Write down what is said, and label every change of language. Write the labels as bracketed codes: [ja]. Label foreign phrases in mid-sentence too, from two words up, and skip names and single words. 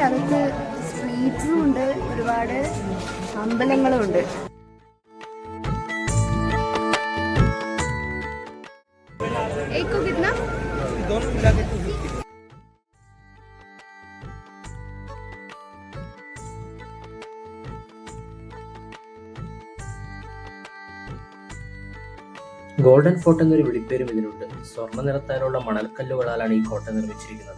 [ml] നമുക്ക് സ്ട്രീറ്റ്സും ഉണ്ട്, ഒരുപാട് അമ്പലങ്ങളും ഉണ്ട്. [hi] एक को कितना? दोनों मिला के 250. [ml] ഗോൾഡൻ ഫോർട്ട് എന്നൊരു വിളിപ്പേരും ഇതിനുണ്ട്. സ്വർണ്ണ നിറത്താലുള്ള മണൽക്കല്ലുകളാലാണ് ഈ കോട്ട നിർമ്മിച്ചിരിക്കുന്നത്.